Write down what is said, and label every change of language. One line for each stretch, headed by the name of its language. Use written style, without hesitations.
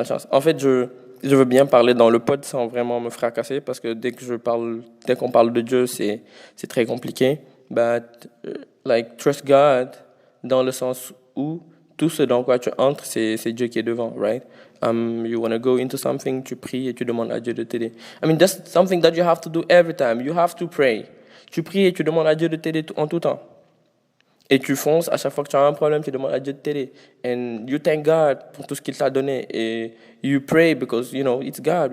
French: En fait, je veux bien parler dans le pod sans vraiment me fracasser parce que dès qu'on parle de Dieu, c'est très compliqué.
English: But like trust God
French: dans le sens où tout ce dans quoi tu entres, c'est Dieu qui est devant, right?
English: You want to go into something,
French: tu pries et tu demandes à Dieu de t'aider.
English: I mean, that's something that you have to do every time. You have to pray.
French: Tu pries et tu demandes à Dieu de t'aider en tout temps. Et tu fonces, à chaque fois que tu as un problème, tu demandes à Dieu de t'aider.
English: And you thank God
French: pour tout ce qu'il t'a donné.
English: Et you pray because, you know, it's God.